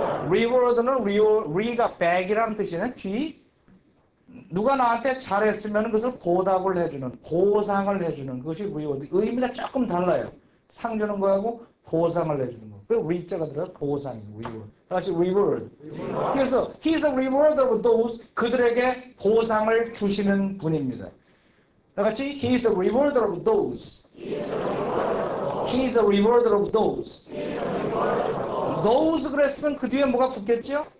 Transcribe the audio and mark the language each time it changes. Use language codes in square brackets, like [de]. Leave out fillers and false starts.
[ko] 리워드는 리가 백이라는 뜻이네. 뒤. 누가 나한테 잘했으면 그것을 보답을 해주는, 보상을 해주는 그것이 리워드. 의미가 조금 달라요. 상 주는 거하고 보상을 해주는 거. 그 리자가 들어서 보상이에요. 리워드. 다 같이 리워드. 그래서 [en] he is a rewarder of those. [ko] 그들에게 보상을 주시는 분입니다. 다 같이 [en] He is a rewarder of those. He is a rewarder of those. [ko] Those 그랬으면 그 뒤에 뭐가 붙겠죠?